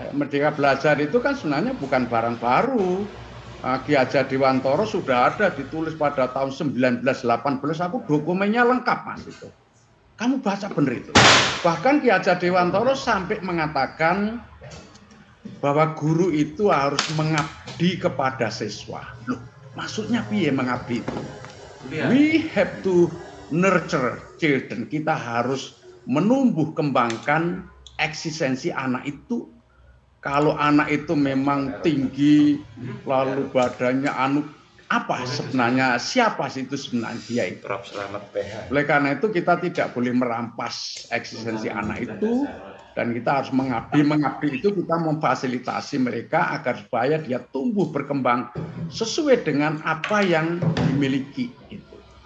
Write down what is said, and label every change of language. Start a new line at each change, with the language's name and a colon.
Indonesian: Merdeka Belajar itu kan sebenarnya bukan barang baru. Ki Hajar Dewantoro sudah ada ditulis pada tahun 1918. Aku dokumennya lengkap, Mas itu. Kamu baca benar itu. Bahkan Ki Hajar Dewantoro sampai mengatakan bahwa guru itu harus mengabdi kepada siswa. Loh, maksudnya piye mengabdi itu?
English: We have to nurture children.
Indonesian: Kita harus menumbuh kembangkan eksistensi anak itu. Kalau anak itu memang tinggi, lalu badannya apa sebenarnya, siapa sih itu sebenarnya dia itu. Oleh karena itu kita tidak boleh merampas eksistensi anak itu, dan kita harus mengabdi itu kita memfasilitasi mereka agar supaya dia tumbuh berkembang sesuai dengan apa yang dimiliki itu.